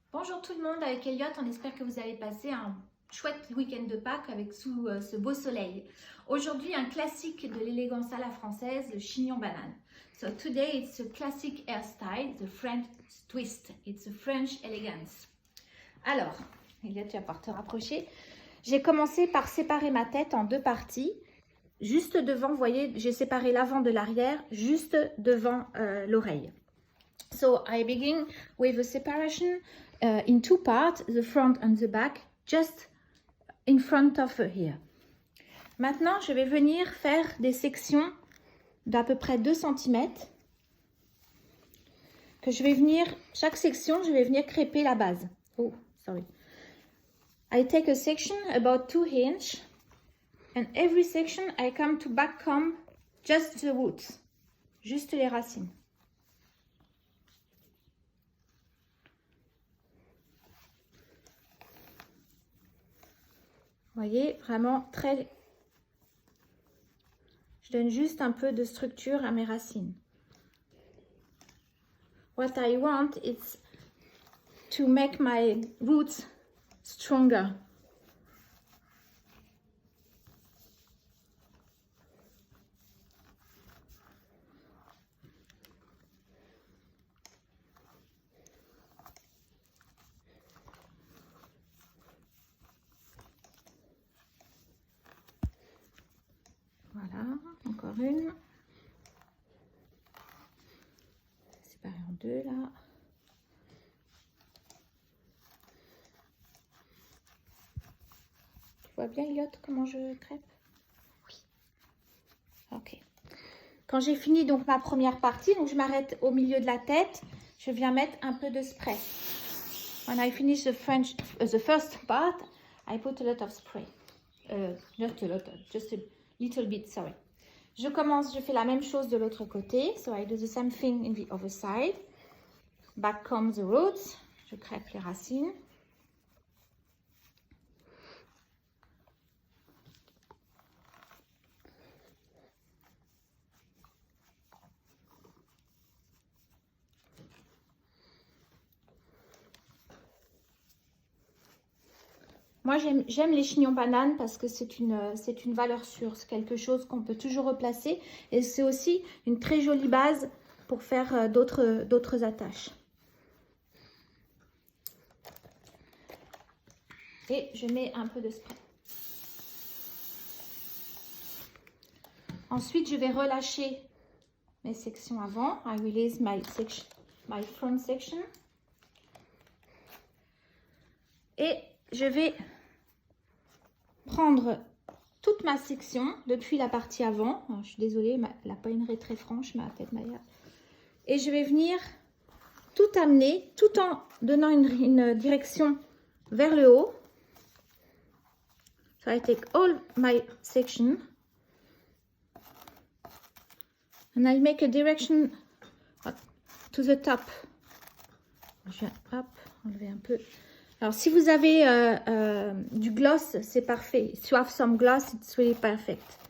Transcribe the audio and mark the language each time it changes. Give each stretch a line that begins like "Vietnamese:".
French: Bonjour tout le monde, avec Elliot, on espère que vous allez passer un chouette week-end de Pâques avec sous ce beau soleil. Aujourd'hui, un classique de l'élégance à la française, le chignon banane.
English: So today it's a classic hairstyle, the French twist. It's a French elegance.
French: Alors, Elliot, tu vas pouvoir te rapprocher. J'ai commencé par séparer ma tête en deux parties. Juste devant, vous voyez, j'ai séparé l'avant de l'arrière, juste devant l'oreille.
English: So I begin with a separation in two parts, the front and the back, just in front of her here.
French: Maintenant, je vais venir faire des sections d'à peu près 2 cm. Que je vais venir, chaque section, je vais venir crêper la base.
English: Oh, sorry. I take a section about 2 inches, and every section I come to back comb just the roots,
French: juste les racines. Vous voyez, vraiment très... Je donne juste un peu de structure à mes racines.
English: What I want is to make my roots stronger.
French: Voilà, encore une. Séparée en deux là. Tu vois bien, Elliot, comment je crêpe? Oui. Ok. Quand j'ai fini donc ma première partie, donc je m'arrête au milieu de la tête, je viens mettre un peu de spray.
English: When I finish the first part, I put a lot of spray. Not a lot, just a little bit, sorry.
French: Je commence, je fais la même chose de l'autre côté.
English: So I do the same thing in the other side. Back comes the roots.
French: Je crêpe les racines. Moi, j'aime les chignons bananes parce que c'est une valeur sûre. C'est quelque chose qu'on peut toujours replacer. Et c'est aussi une très jolie base pour faire d'autres attaches. Et je mets un peu de spray. Ensuite, je vais relâcher mes sections avant.
English: I release my front section.
French: Et je vais prendre toute ma section depuis la partie avant. Alors, je suis désolée, la poignée est très franche, ma tête Maya. Et je vais venir tout amener, tout en donnant une direction vers le haut.
English: So I take all my section. And I make a direction to the top.
French: Je viens, hop, enlever un peu. Alors, si vous avez du gloss, c'est parfait.
English: If you have some gloss, it's really perfect.